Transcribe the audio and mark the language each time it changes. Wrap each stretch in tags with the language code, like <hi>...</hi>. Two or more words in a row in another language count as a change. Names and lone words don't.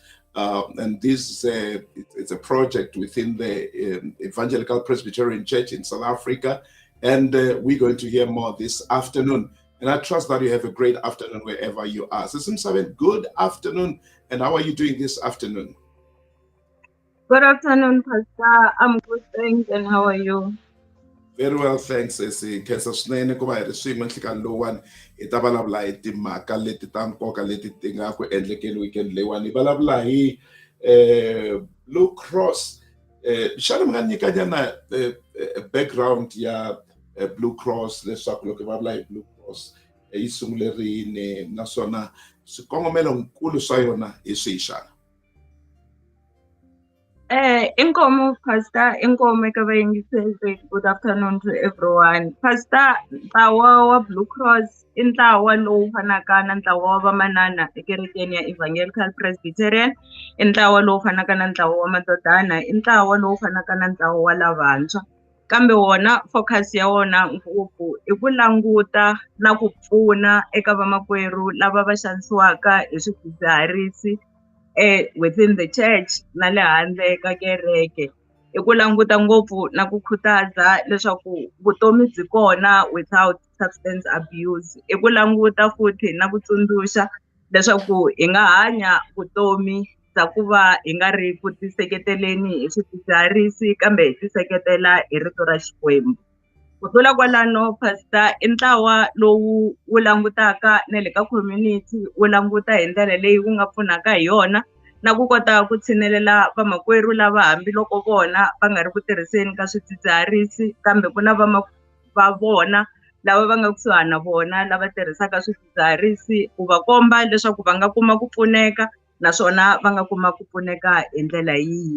<en>And this it's a project within the Evangelical Presbyterian Church in South Africa, and we're going to hear more this afternoon. And I trust that you have a great afternoon wherever you are. Sister Misaveni, good afternoon, and how are you doing this afternoon? Good afternoon, Pastor. I'm good, thanks, and how are you? Very well, thanks.</en> <ts>Khensa swinene ku va hi ri swin'we nhlikani lowuwani hi ta vulavula hi timhaka leti ta nkoka leti ti nga ku endlekeni weekend leyiwani. Hi vulavula hi Blue Cross. Xana mi nga nyikanyana background ya Blue Cross leswaku loko hi vulavula hi Blue Cross yi sungule rini, naswona swikongomelonkulu swa yona hi swihi xana? Inkomo, Pastor, inkomo eka vayingiseli.</ts> <en>Good afternoon to everyone. Pastor,</en> <ts>ntlawa wa Blue Cross i ntlawa lowu fanaka na ntlawa wa vamanana ekerekeni ya Evangelical Presbyterian, i ntlawa lowu fanaka na ntlawa wa madodana, i ntlawa lowu fanaka na ntlawa wa lavantshwa. Kambe wona focus ya wona ngopfu i ku languta na ku pfuna eka vamakwerhu lava va xanisiwaka hi swidzidziharisi</ts> <en>within the church</en> <ts>na le handle ka kereke. I ku languta ngopfu na ku khutaza leswaku vutomi byi kona</ts> <en>without substance abuse.</en> <ts>I ku languta futhi na ku tsundzuxa leswaku hi nga hanya vutomi bya ku va hi nga ri ku tiseketeleni hi swidzidziharisi, kambe hi tiseketela hi rito ra Xikwembu. Ku tlula kwalano, Pastor, i ntlawa lowu wu langutaka na le ka community, wu languta hi ndlela leyi wu nga pfunaka hi yona na ku kota ku tshinelela vamakwerhu lava hambiloko vona va nga ri ku tirhiseni ka swidzidziharisi, kambe ku na va vona lava va nga kusuhana na vona lava tirhisaka swidzidziharisi, ku va komba leswaku va nga kuma ku pfuneka naswona va nga kuma ku pfuneka hi ndlela yihi.</ts>